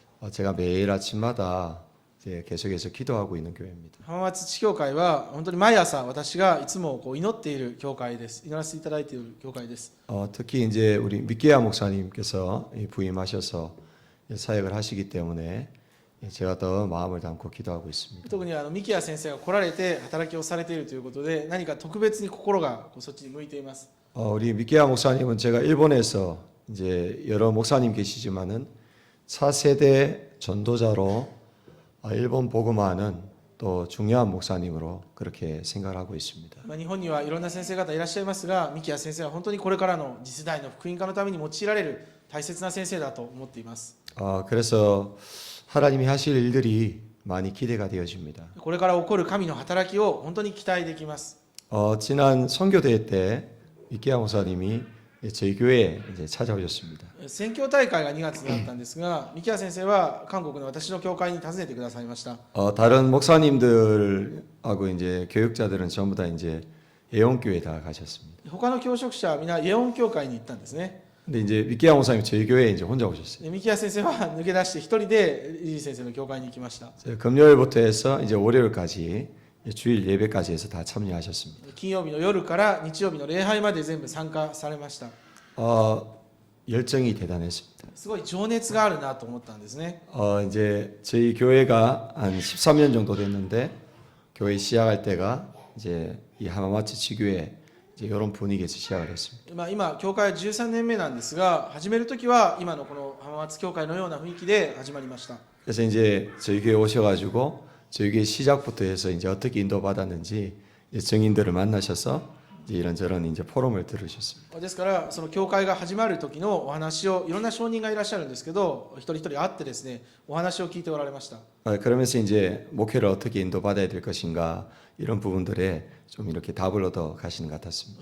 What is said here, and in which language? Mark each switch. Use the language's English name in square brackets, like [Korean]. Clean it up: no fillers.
[Korean] 제가 매일 아침마다 이제 계속해서 기도하고 있는 교회입니다. [Japanese] 浜松地教会は本当に毎朝私がいつもこう祈っている教会です。祈らせていただいている教会です。 [Korean] 특히 이제 우리 미케아 목사님께서 부임하셔서 사역을 하시기 때문에 제가 더 마음을 담고 기도하고 있습니다. [Japanese] 特にミキヤ先生が来られて働きをされているということで、何か特別に心がこうそっちに向いています。 [Korean] 우리 미케아 목사님은 제가 일본에서 이제 여러 목사님 계시지만은 차세대 전도자로 일본 복음화하는 또 중요한 목사님으로 그렇게 생각하고 있습니다. [Japanese] 日本にはいろんな先生方いらっしゃいますが、ミキヤ先生は本当にこれからの次世代の福音化のために用いられる大切な先生だと思っています。 [Korean] 그래서 하나님이 하실 일들이 많이 기대가 되어집니다. [Japanese] これから起こる神の働きを本当に期待できます。 [Korean] 지난 선교대회 때 미케아 목사님이 저희 교회에 이제 찾아오셨습니다. [Japanese] 宣教大会が2月にあったんですが、ミキヤ先生は韓国の私の教会に訪ねてくださいました。 [Korean] 다른 목사님들하고 이제 교육자들은 전부 다 이제 예원교회 다 가셨습니다. [Japanese] 他の教職者は皆イエオン教会に行ったんですね。 [Korean] 근데 이제 미케아 목사님 저희 교회에 이제 혼자 오셨어요. [Japanese] でミキヤ先生は抜け出して一人でイジ先生の教会に行きました。 [Korean] 금요일부터 해서 이제 월요일까지 주일 예배까지 해서 다 참여하셨습니다. [Japanese] 金曜日の夜から日曜日の礼拝まで全部参加されました。 [Korean] 열정이 대단했습니다. [Japanese] すごい情熱があるなと思ったんですね。 [Korean] 이제 저희 교회가 한 13년 정도 됐는데 교회 시작할 때가 이제 이 하마마츠 지교회 이제 이런 분위기에서 시작을 했습니다. [Japanese] 今教会は13年目なんですが、始める時は今のこの浜松教会のような雰囲気で始まりました。 [Korean] 그래서 이제 저희 교회 오셔가지고 저희 교회 시작부터 해서 이제 어떻게 인도받았는지 이제 증인들을 만나셔서 이제 이런저런 이제 포럼을 들으셨습니다. [Japanese] ですからその教会が始まる時のお話をいろんな証人がいらっしゃるんですけど、一人一人会ってですね、お話を聞いておられました。 [Korean] 그러면서 이제 목회를 어떻게 인도받아야 될 것인가 이런 부분들에 좀 이렇게 답을 얻어 가시는 것 같았습니다.